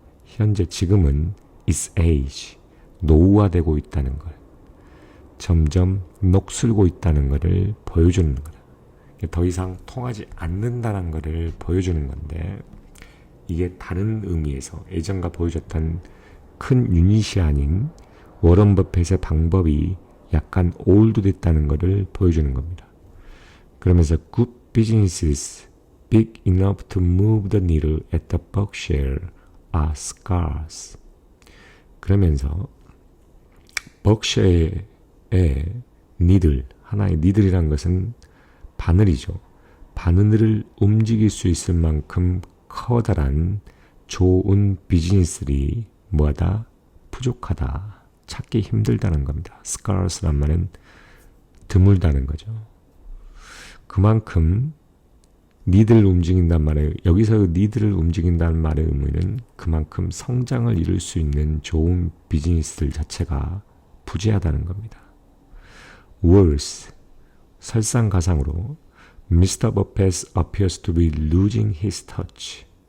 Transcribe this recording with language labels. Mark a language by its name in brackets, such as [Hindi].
[Korean] 현재 지금은 [English] is age, [Korean] 노후화되고 있다는 걸, 점점 녹슬고 있다는 것을 보여주는 거다. 더 이상 통하지 않는다는 것을 보여주는 건데 이게 다른 의미에서 예전과 보여줬던 큰 유닛이 아닌 워런 버핏의 방법이 약간 올드됐다는 것을 보여주는 겁니다. 그러면서 [English] good businesses big enough to move the needle at the Berkshire are scarce. [Korean] 그러면서 버크셔의 니들, 하나의 니들이란 것은 바늘이죠. 바늘을 움직일 수 있을 만큼 커다란 좋은 비즈니스들이 뭐하다? 부족하다. 찾기 힘들다는 겁니다. scarce란 말은 드물다는 거죠. 그만큼 니들을 움직인단 말이에요. 여기서 니들을 움직인다는 말의 의미는 그만큼 성장을 이룰 수 있는 좋은 비즈니스들 자체가 부재하다는 겁니다. [English] Worse, [Korean] 설상가상으로 [English] Mr. Buffett appears to be losing his touch.